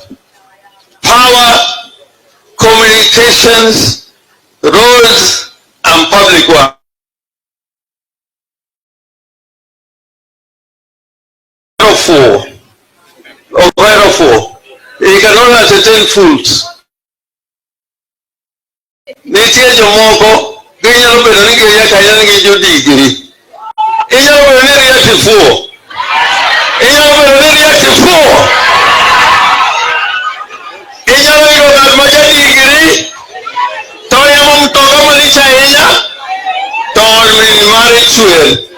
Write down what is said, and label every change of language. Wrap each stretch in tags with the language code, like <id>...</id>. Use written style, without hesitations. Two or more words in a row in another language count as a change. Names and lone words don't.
<en>Power, communications, roads, and public work. He cannot entertain fools.</en> <luo>Nitie jomoko ginyalo bedo ni giria kanya ni jodigri. Inyalo bedo ni ria tifuo. Inyalo bedo ni ria tifuo. Inyalo bedo ng'at ma jadigri to yamo mtoka malich ahinya to min mare chwer.</luo>